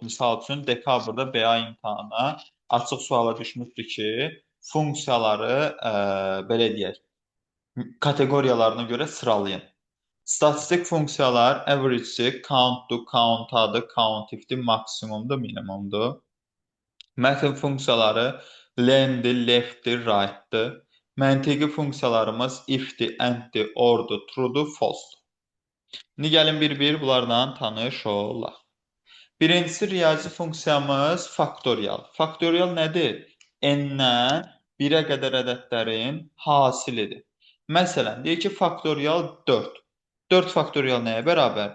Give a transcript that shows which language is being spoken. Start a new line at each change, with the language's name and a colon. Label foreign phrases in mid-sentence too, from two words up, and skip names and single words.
Azerbaijani: Misal üçün, dekabrda BA imtahanına açıq suala düşmüşdü ki, funksiyaları belə deyək, kateqoriyalarına görə sıralayın. Statistik funksiyalar average-dir, count-dur, count-adır, count-ifdir, maksimumdur, minimumdur. Mətn funksiyaları len-dir, left-dir, right-dir. Məntiqi funksiyalarımız if-dir, and-dir, or-dur, true-dur, false-dur. İndi gəlin bir-bir bunlarla tanış olaq. Birincisi riyazi funksiyamız faktorial. Faktorial nədir? N-dən 1-ə qədər ədədlərin hasilidir. Məsələn, deyək ki, faktorial 4. 4 faktorial nəyə bərabərdir?